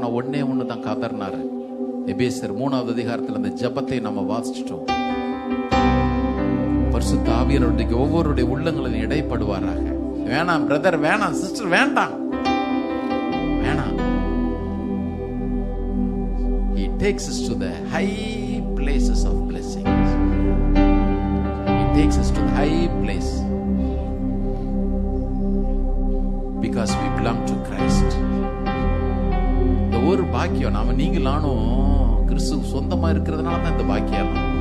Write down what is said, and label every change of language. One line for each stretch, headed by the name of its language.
Tamil: நான் ஒன்னே ஒண்ணுதான் கதறினாரு. எபேசியர் 3வது அதிகாரத்தில் அந்த ஜெபத்தை நம்ம வாசிச்சிட்டோம். பரிசுத்த ஆவியானவருக்கு ஒவ்வொருடைய உள்ளங்களில் இடைப்படுவாராக. வேணாம் பிரதர், வேணாம் சிஸ்டர், வேண்டாம் வேணாம்.
English: He takes us to the high places of blessings. He takes us to the high place because we belong to Christ.
Tamil: இந்த ஒரு பாக்கியம் நாம நீங்களானும் கிறிஸ்து சொந்தமா இருக்கிறதுனால தான் இந்த பாக்கியம்.